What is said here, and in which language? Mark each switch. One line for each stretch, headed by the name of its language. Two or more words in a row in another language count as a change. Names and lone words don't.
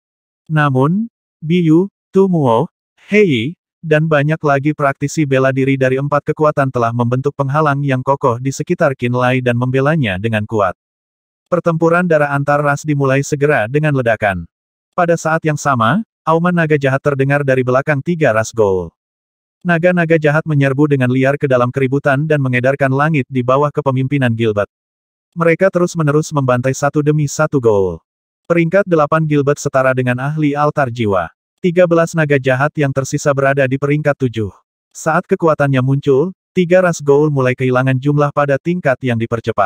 Indonesian: Namun, Biyu, Tu Muo, Hei, dan banyak lagi praktisi bela diri dari 4 kekuatan telah membentuk penghalang yang kokoh di sekitar Qin Lai dan membelanya dengan kuat. Pertempuran darah antar ras dimulai segera dengan ledakan. Pada saat yang sama, auman naga jahat terdengar dari belakang 3 ras Goul. Naga-naga jahat menyerbu dengan liar ke dalam keributan dan mengedarkan langit di bawah kepemimpinan Gilbert. Mereka terus-menerus membantai satu demi satu Goul. Peringkat 8 Gilbert setara dengan ahli altar jiwa. 13 naga jahat yang tersisa berada di peringkat 7. Saat kekuatannya muncul, 3 ras Goul mulai kehilangan jumlah pada tingkat yang dipercepat.